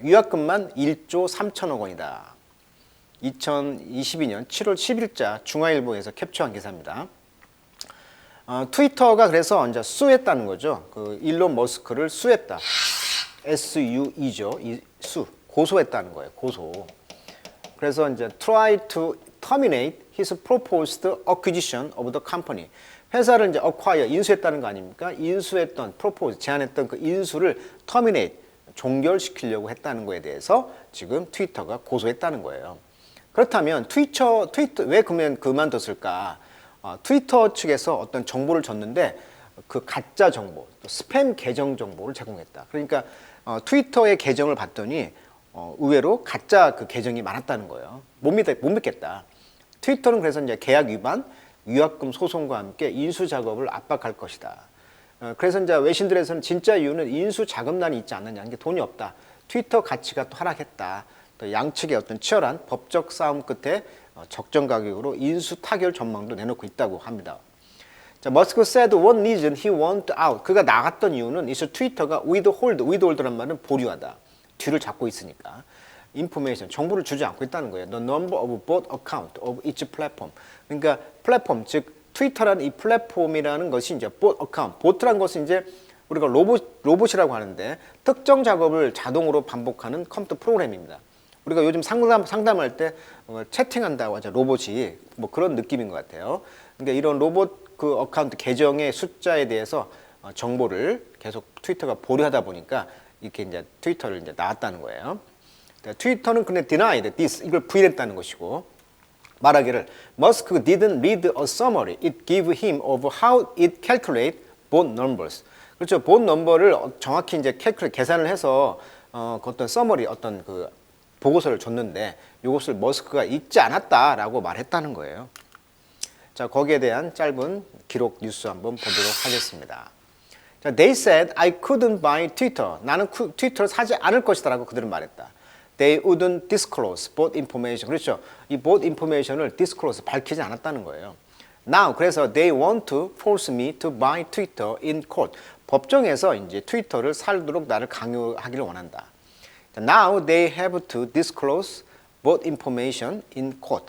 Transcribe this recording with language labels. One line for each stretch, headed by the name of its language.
Korean: 유약금만 1조 3천억 원이다. 2022년 7월 10일자 중앙일보에서 캡처한 기사입니다. 트위터가 그래서 이제 수했다는 거죠. 그 일론 머스크를 수했다. SUE죠. 이 수. 고소했다는 거예요. 고소. 그래서 이제
English: try to terminate his proposed acquisition of the company.
Korean: 회사를 이제 acquire, 인수했다는 거 아닙니까? 인수했던, propose, 제안했던 그 인수를 terminate, 종결시키려고 했다는 거에 대해서 지금 트위터가 고소했다는 거예요. 그렇다면 트위터 왜 그러면 그만뒀을까? 트위터 측에서 어떤 정보를 줬는데 그 가짜 정보, 스팸 계정 정보를 제공했다. 그러니까 트위터의 계정을 봤더니 의외로 가짜 그 계정이 많았다는 거예요. 못 믿겠다. 트위터는 그래서 이제 계약 위반, 위약금 소송과 함께 인수 작업을 압박할 것이다. 그래서 이제 외신들에서는 진짜 이유는 인수 자금난이 있지 않느냐, 이게 돈이 없다. 트위터 가치가 또 하락했다. 또 양측의 어떤 치열한 법적 싸움 끝에 적정 가격으로 인수 타결 전망도 내놓고 있다고 합니다.
English: 자, 머스크 said one reason he want out.
Korean: 그가 나갔던 이유는 is 트위터가 withhold란 말은 보류하다. 뒤를 잡고 있으니까. information, 정보를 주지 않고 있다는 거예요.
English: The number of bot account of each platform.
Korean: 그러니까 플랫폼, 즉 트위터라는 이 플랫폼이라는 것이 이제 bot account. bot라는 것은 이제 우리가 로봇이라고 하는데 특정 작업을 자동으로 반복하는 컴퓨터 프로그램입니다. 우리가 요즘 상담할 때 채팅한다고 하죠. 로봇이 뭐 그런 느낌인 것 같아요. 그러니까 이런 로봇 그 어카운트 계정의 숫자에 대해서 정보를 계속 트위터가 보류하다 보니까 이렇게 이제 트위터를 이제 나왔다는 거예요. 트위터는 근데
English: denied this,
Korean: 이걸 부인했다는 것이고, 말하기를
English: Musk didn't read a summary it gave him of how it calculate bot numbers.
Korean: 그렇죠. bot number를 정확히 이제 계산을 해서 어떤 summary, 어떤 그 보고서를 줬는데 이것을 머스크가 읽지 않았다라고 말했다는 거예요. 자, 거기에 대한 짧은 기록 뉴스 한번 보도록 하겠습니다.
English: 자, they said I couldn't buy Twitter.
Korean: 나는 트위터를 사지 않을 것이다라고 그들은 말했다.
English: They wouldn't disclose bot information.
Korean: 그렇죠. 이 bot information을 disclose, 밝히지 않았다는 거예요.
English: Now,
Korean: 그래서
English: they want to force me to buy Twitter in court.
Korean: 법정에서 이제 트위터를 살도록 나를 강요하기를 원한다.
English: Now they have to disclose bot information in court.